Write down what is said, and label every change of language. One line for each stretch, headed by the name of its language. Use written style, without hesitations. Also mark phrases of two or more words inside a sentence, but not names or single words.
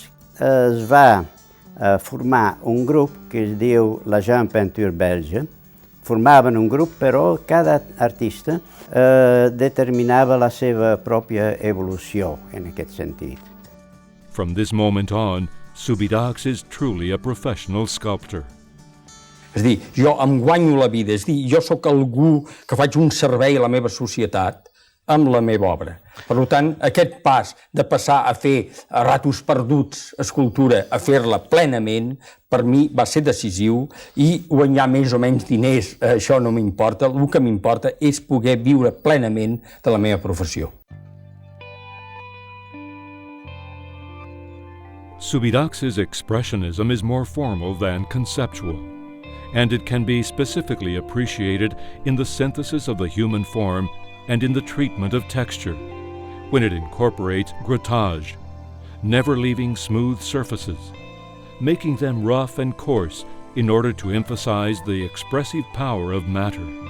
Catalan: Es va formar un grup que es diu la Jeune Peinture Belge. Formaven un grup, però cada artista determinava la seva pròpia evolució en aquest sentit.
English: From this moment on, Subirachs is truly a professional sculptor.
Catalan: És a dir, jo em guanyo la vida, és a dir, jo sóc algú que faig un servei a la meva societat amb la meva obra. Per tant, aquest pas de passar a fer a ratos perduts escultura a fer-la plenament, per mi va ser decisiu, i guanyar més o menys diners, això no m'importa. El que m'importa és poder viure plenament de la meva professió.
English: Subirachs' expressionism is more formal than conceptual, and it can be specifically appreciated in the synthesis of the human form and in the treatment of texture, when it incorporates grattage, never leaving smooth surfaces, making them rough and coarse in order to emphasize the expressive power of matter.